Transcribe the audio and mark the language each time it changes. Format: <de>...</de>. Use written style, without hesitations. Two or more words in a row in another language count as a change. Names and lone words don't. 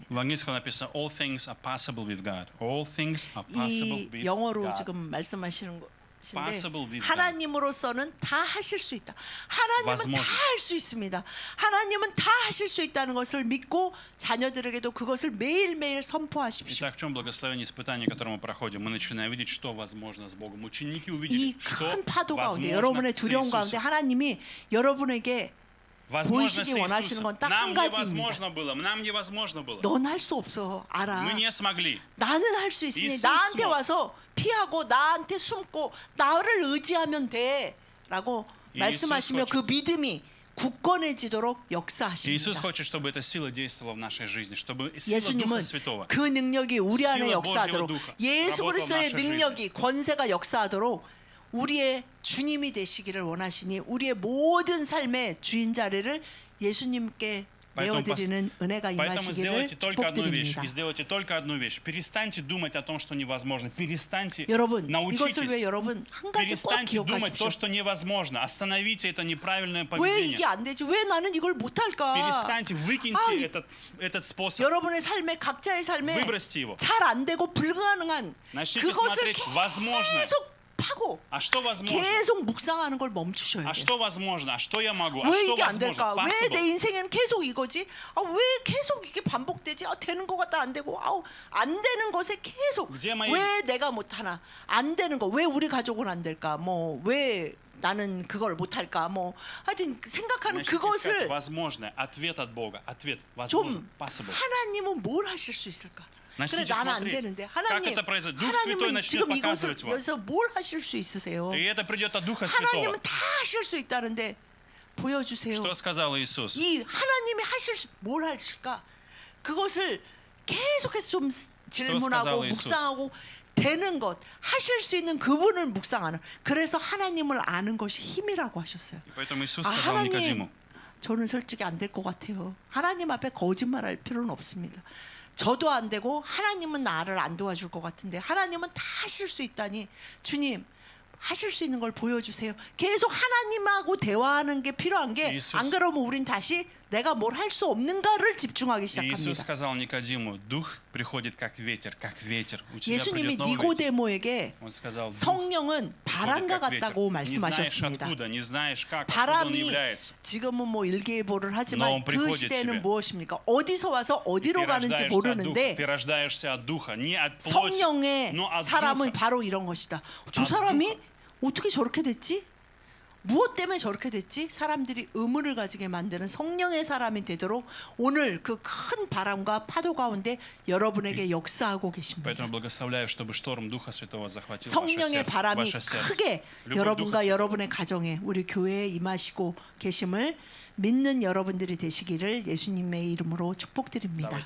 <ru>В английском написано</ru> <en>All things are possible with God. All things are possible</en> <ko>이</ko> <en>with</en> <ko>영어로</ko> <en>God.</en> <ko>지금 말씀하시는</ko> <en>Possible</en> <ko>것인데</ko> <en>with</en> <ko>하나님으로서는 다 하실 수 있다. 하나님은</ko> <ru>Возможно.</ru> <ko>다 할 수 있습니다. 하나님은 다 하실 수 있다는 것을 믿고 자녀들에게도 그것을 매일매일 선포하십시오.</ko> <ru>Итак, в чем благословение испытания, которое мы проходим? Мы начинаем видеть, что возможно с Богом. Ученики</ru> <ko>이</ko> <ru>увидели, что</ru> <ko>큰 파도 가운데</ko> <ru>возможно</ru> <ko>여러분의</ko> <ru>с</ru> <ko>두려움 가운데</ko> <ru>Иисусом.</ru> <ko>하나님이 여러분에게</ko> <ru>Возможно с</ru> <ko>보이시기 원하시는</ko> <ru>Иисусом.</ru> <ko>건 딱</ko> <ru>Нам</ru> <ko>한 가지입니다.</ko> <ru>невозможно было. Нам невозможно было.</ru> <ko>넌 할 수 없어. 알아.</ko> <ru>Мы не смогли.</ru> <ko>나는 할 수 있으니 이sus 나한테 뭐. 와서 피하고 나한테 숨고 나를 의지하면 돼라고 이sus 말씀하시며</ko> <ru>хочет.</ru> <ko>그 믿음이 굳건해지도록</ko> <ru>Иисус</ru> <ko>역사하십니다.</ko> <ru>хочет, чтобы эта сила действовала в нашей жизни, чтобы сила</ru> <ko>예수님은</ko> <ru>Духа Святого.</ru> <ko>그 능력이 우리 안에</ko> <ru>Сила</ru> <ko>역사하도록</ko> <ru>Божьего Духа</ru> <ko>예수</ko> <ru>работала в</ru> <ko>그리스도의</ko> <ru>нашей</ru> <ko>능력이 권세가 역사하도록 우리의 주님이 되시기를 원하시니 우리의 모든 삶의 주인 자리를 예수님께 내어드리는 은혜가</ko> <ru>Поэтому</ru> <ko>임하시기를</ko> <ru>сделайте только одну вещь.</ru> <ko>축복드립니다.</ko> <ru>И сделайте только одну вещь. Перестаньте думать о том, что невозможно. Перестаньте</ru> <ko>여러분,</ko> <ru>научитесь.</ru> <ko>이것을 왜 여러분 한 가지 꼭</ko> <ru>Перестаньте думать</ru> <ko>기억하십시오.</ko> <ru>то, что невозможно. Остановите это неправильное</ru> <ko>왜</ko> <ru>поведение.</ru> <ko>이게 안 되지? 왜 나는 이걸 못할까?</ko> <ru>Перестаньте, выкиньте</ru> <ko>아,</ko> <ru>этот способ.</ru> <ko>여러분의 삶에 각자의 삶에</ko> <ru>Выбросьте его.</ru> <ko>잘 안 되고 불가능한</ko> <ru>Начните</ru> <ko>그것을</ko> <ru>смотреть возможное.</ru> <ko>계속 파고</ko> <ru>А что возможно?</ru> <ko>계속 묵상하는 걸 멈추셔야</ko> <ru>А</ru> <ko>돼요.</ko> <ru>что возможно? А что я могу? А</ru> <ko>왜</ko> <ru>что</ru> <ko>이게 안</ko> <ru>возможно?</ru> <ko>될까? 왜 내 Possible. 인생에는 계속 이거지? 왜 계속 이게 반복되지? 되는 것 같다 안 되고 안 되는 것에 계속 이제 막 왜 내가 못하나? 안 되는 거 왜 우리 가족은 안 될까? 뭐 왜 나는 그걸 못할까? 뭐 하여튼 생각하는</ko> <ru>Начните искать</ru> <ko>그것을</ko> <ru>возможное. Ответ от Бога. Ответ. Возможно.</ru> <ko>좀 Possible. 하나님은 뭘 하실 수 있을까? 그래</ko> <ru>Начните</ru> <ko>나는 안</ko> <ru>смотреть,</ru> <ko>되는데</ko> <ru>как</ru> <ko>하나님,</ko> <ru>это произойдет. Дух Святой</ru> <ko>하나님은</ko> <ru>начнет</ru> <ko>지금 이것을</ko> <ru>показывать вам.</ru> <ko>여기서 뭘 하실 수 있으세요?</ko> <ru>И это придет от Духа Святого.</ru> <ko>하나님은 다 하실 수 있다는데 보여주세요.</ko> <ru>Что сказал Иисус?</ru> <ko>이 하나님이 뭘 하실까? 그것을 계속해서 좀 질문하고</ko> <ru>сказал Иисус?</ru> <ko>묵상하고 되는 것 하실 수 있는 그분을 묵상하는. 그래서 하나님을 아는 것이 힘이라고 하셨어요.</ko> <ru>И поэтому Иисус</ru> <ko>아,</ko> <ru>сказал</ru> <ko>하나님,</ko> <ru>Никодиму,</ru> <ko>저는 솔직히 안 될 것 같아요. 하나님 앞에 거짓말할 필요는 없습니다. 저도 안 되고 하나님은 나를 안 도와줄 것 같은데 하나님은 다 하실 수 있다니 주님 하실 수 있는 걸 보여주세요. 계속 하나님하고 대화하는 게 필요한 게 안 그러면 우린 다시 내가 뭘 할 수 없는가를 집중하기</ko> <ru>Иисус</ru> <ko>시작합니다.</ko> <ru>сказал Никодиму, Дух приходит как ветер, как ветер. У тебя</ru> <ko>예수님이</ko> <ru>придет новый ветер.</ru> <ko>니고데모에게</ko> <ru>Он сказал, Дух</ru> <ko>성령은 바람과</ko> <ru>приходит как</ru> <ko>같다고</ko> <ru>ветер. Не знаешь</ru> <ko>말씀하셨습니다.</ko> <ru>откуда, не знаешь как, откуда он</ru> <ko>바람이</ko> <ru>является.</ru> <ko>지금은 뭐 일계보를 하지만</ko> <ru>Но он</ru> <ko>그</ko> <ru>приходит</ru> <ko>시대는</ko> <ru>тебе.</ru> <ko>무엇입니까? 어디서 와서</ko> <ru>И</ru> <ko>어디로 가는지 모르는데</ko> <ru>ты рождаешься от Духа, не от плоти,</ru> <ko>성령의</ko> <ru>но от</ru> <ko>사람은</ko> <ru>Духа.</ru> <ko>바로 이런 것이다. 저 아, 사람이 어떻게 저렇게 됐지? 무엇 때문에 저렇게 됐지? 사람들이 의문을 가지게 만드는 성령의 사람이 되도록 오늘 그 큰 바람과 파도 가운데 여러분에게 역사하고 계십니다.</ko> <ru>Поэтому благословляю, чтобы шторм Духа Святого захватил</ru> <ko>성령의 바람이</ko> <ru>ваше сердце.</ru> <ko>크게</ko> <ru>Любовь Духа</ru> <ko>여러분과</ko> <ru>Святого.</ru> <ko>여러분의 가정에 우리 교회에 임하시고 계심을 믿는 여러분들이 되시기를 예수님의 이름으로 축복드립니다.</ko>